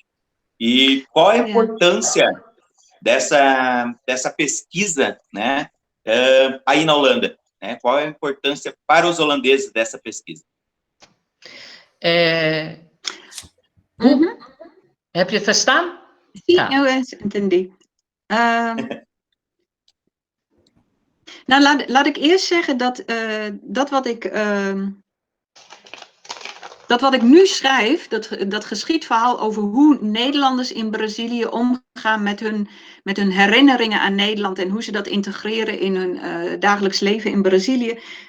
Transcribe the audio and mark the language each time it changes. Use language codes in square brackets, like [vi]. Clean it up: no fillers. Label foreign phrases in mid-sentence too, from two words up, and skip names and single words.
[pt] E qual é a importância dessa pesquisa, né, aí na Holanda? Né? Qual é a importância para os holandeses dessa pesquisa? É para verstaan? Sim, eu entendi. [nl] Nou, laat ik eerst zeggen dat wat ik nu schrijf, dat geschiedverhaal over hoe Nederlanders in Brazilië omgaan met hun herinneringen aan Nederland en hoe ze dat integreren in hun dagelijks leven in Brazilië,